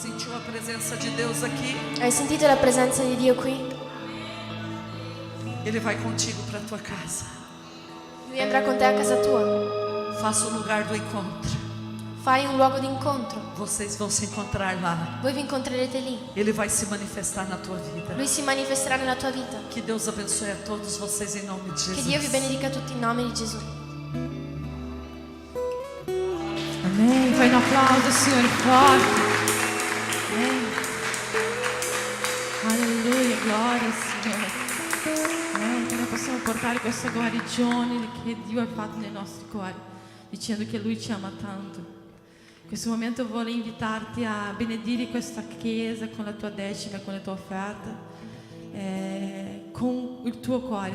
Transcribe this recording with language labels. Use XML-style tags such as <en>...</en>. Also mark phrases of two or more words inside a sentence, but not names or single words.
<pt>a presença de Deus aqui?</pt> <it>Hai sentito la presenza di Dio qui?</it> <pt>Ele vai contigo para a tua casa.</pt> <it>Lui andrà con te a casa tua.</it> <pt>Faça o lugar do encontro.</pt> <it>Fai un luogo di incontro.</it> <pt>Vocês vão se encontrar lá.</pt> <it>Voi vi incontrerete lì.</it> <pt>Ele vai se manifestar na tua vida.</pt> <it>Lui si manifesterà nella tua vita.</it> <pt>Que Deus abençoe a todos vocês em nome de Jesus.</pt> <it>Che Dio vi benedica tutti in nome di Gesù.</it> <pt>Amém. Fai um aplauso, Senhor, forte. Amém. Alleluia, glória,</pt> <it>Signore. Amém. Che noi possiamo portare questa guarigione che Dio ha fatto nei nostri cuori, dicendo che Lui ci ama tanto. In questo momento vorrei invitarti a benedire questa chiesa con la tua decima e con la tua offerta, con il tuo cuore.</it>